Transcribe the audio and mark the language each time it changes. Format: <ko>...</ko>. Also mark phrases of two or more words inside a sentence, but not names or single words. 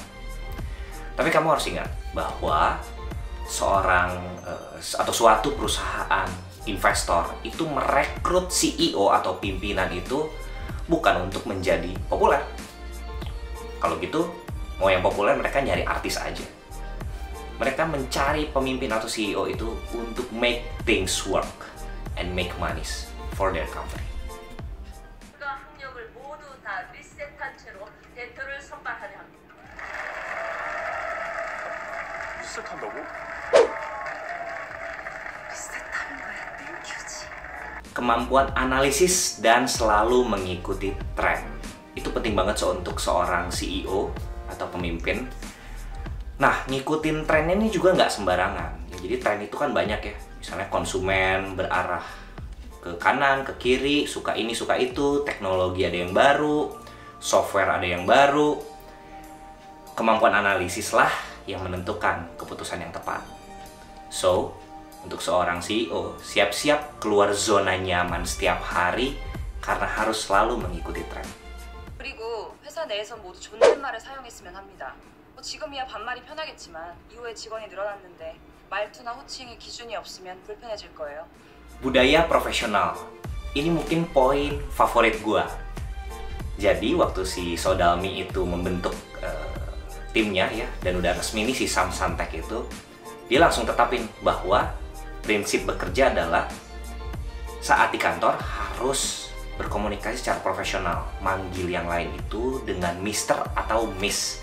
<id>Tapi kamu harus ingat bahwa seorang atau suatu perusahaan investor itu merekrut CEO atau pimpinan itu bukan untuk menjadi populer. Kalau gitu, mau yang populer mereka nyari artis aja. Mereka mencari pemimpin atau CEO itu untuk</id> <en>make things work and make money for their company.</en> <ko>학력을 모두 다 리셋한 채로 대표를 선발하려 합니다. 리셋한다고?</ko> <id>Kemampuan analisis dan selalu mengikuti tren. Itu penting banget untuk seorang CEO atau pemimpin. Nah, ngikutin trennya ini juga nggak sembarangan. Jadi tren itu kan banyak ya. Misalnya konsumen berarah ke kanan, ke kiri, suka ini, suka itu, teknologi ada yang baru, software ada yang baru. Kemampuan analisis lah yang menentukan keputusan yang tepat. So, untuk seorang CEO, siap-siap keluar zona nyaman setiap hari karena harus selalu mengikuti tren.</id> <ko>그리고 회사 내에선 모두 존댓말을 사용했으면 합니다. 지금이야 반말이 편하겠지만 이후에 직원이 늘어났는데 말투나 호칭에 기준이 없으면 불편해질 거예요.</ko> <id>Budaya profesional. Ini mungkin poin favorit gua. Jadi waktu si Sodalmi itu membentuk timnya ya, dan udah resmi nih si Sam Santek itu, dia langsung tetapin bahwa prinsip bekerja adalah saat di kantor harus berkomunikasi secara profesional, manggil yang lain itu dengan Mister atau Miss.</id>